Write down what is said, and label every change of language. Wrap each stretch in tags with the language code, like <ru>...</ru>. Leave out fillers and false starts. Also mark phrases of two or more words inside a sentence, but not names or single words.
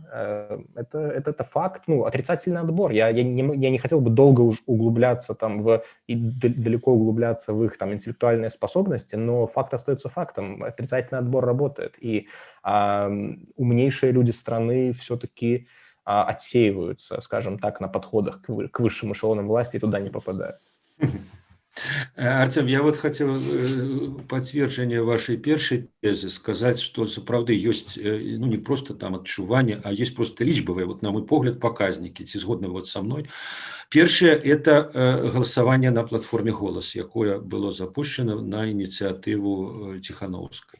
<ru>Это факт, ну, отрицательный отбор. Я не хотел бы долго углубляться там и далеко углубляться в их там интеллектуальные способности, но факт остается фактом. Отрицательный отбор работает. И умнейшие люди страны все-таки отсеиваются, скажем так, на подходах к высшим эшелонам власти и туда не попадают.</ru> <be>Артем,</be> <ru>я вот хотел подтверждение вашей</ru> <be>першай тези сказаць, што сапраўды ёсць ну, не просто там адчуванне, а есть просто лічбавыя, вот на мой погляд, паказнікі, ці згодны вот</be> <ru>со мной.</ru> <be>Першае это галасаванне на платформе «Голас», якое было запущено на ініцыятыву Ціхановскай.</be>